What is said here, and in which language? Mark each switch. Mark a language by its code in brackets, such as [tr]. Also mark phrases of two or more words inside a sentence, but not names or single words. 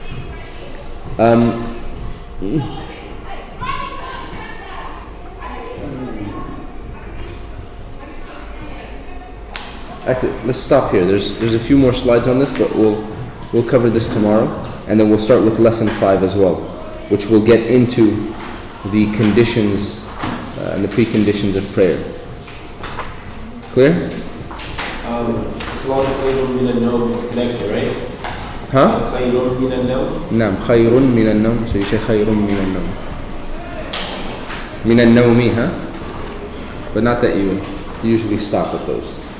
[en] Actually, let's stop here. There's a few more slides on this, but we'll cover this tomorrow, and then we'll start with lesson 5 as well, which will get into the conditions and the preconditions of prayer. Clear? [ar] صلاة خير من النوم [en] is connected, right? Huh? [ar] خير من النوم? نعم، خير من النوم. [en] So you say [ar] خير من النوم. من النوم, huh? [en] But not that you usually stop at those.